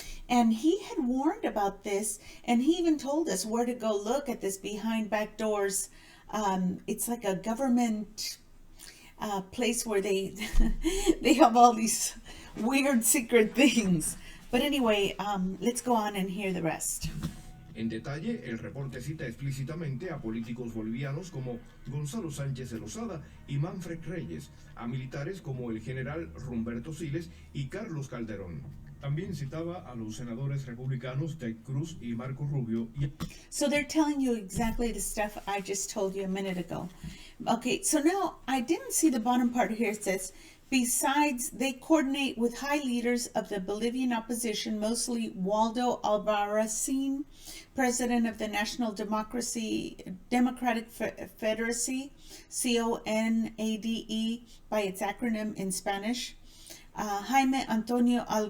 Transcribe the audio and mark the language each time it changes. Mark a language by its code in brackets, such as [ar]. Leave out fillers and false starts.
[en] And he had warned about this, and he even told us where to go look at this behind back doors. It's like a government place where they they have all these weird secret things. But anyway, let's go on and hear the rest. [es] En detalle, el reporte cita explícitamente a políticos bolivianos como Gonzalo Sánchez de Lozada y Manfred Reyes, a militares como el general Humberto Siles y Carlos Calderón. También citaba a los senadores republicanos Ted Cruz y Marco Rubio. [en] So they're telling you exactly the stuff I just told you a minute ago. Okay, so now I didn't see the bottom part here. It says, besides, they coordinate with high leaders of the Bolivian opposition, mostly Waldo Albarracin, president of the National Democratic Federacy, CONADE by its acronym in Spanish, Jaime Antonio